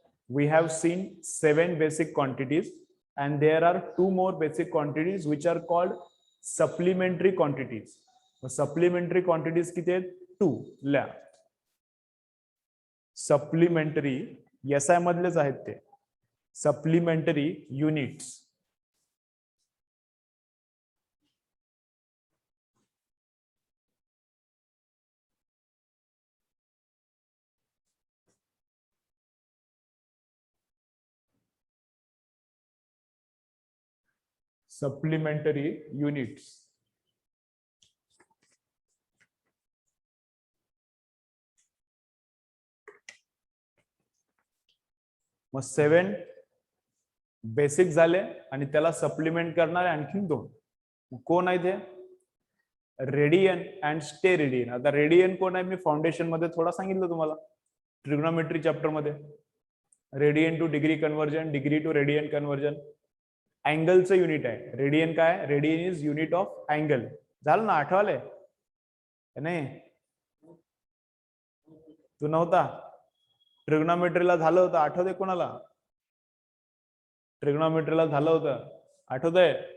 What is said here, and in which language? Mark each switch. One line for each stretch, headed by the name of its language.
English: We have seen 7 basic quantities and there are 2 more basic quantities which are called supplementary quantities.
Marathi: Supplementary quantities किती आहेत 2 ल्या. Supplementary SI मधलेच आहेत ते. Supplementary units supplementary units. मग 7 basic झाले आणि त्याला सप्लिमेंट करणारे आणखीन 2. कोण आहे ते, रेडियन अँड स्टेरेडियन. आता रेडियन कोण आहे मी फाउंडेशन मध्ये थोडा सांगितलं तुम्हाला ट्रिग्नोमेट्री चॅप्टर मध्ये.
English: Radian to degree conversion, degree to radian conversion.
Marathi: अँगलचं unit आहे रेडियन. काय,
English: Radian is unit of angle.
Marathi: झालं ना, आठवलंय नाही, तू नव्हता ट्रिग्नोमेट्रीला, झालं होतं आठवतंय कोणाला, ट्रिग्नोमेट्रीला झालं होतं आठवतंय.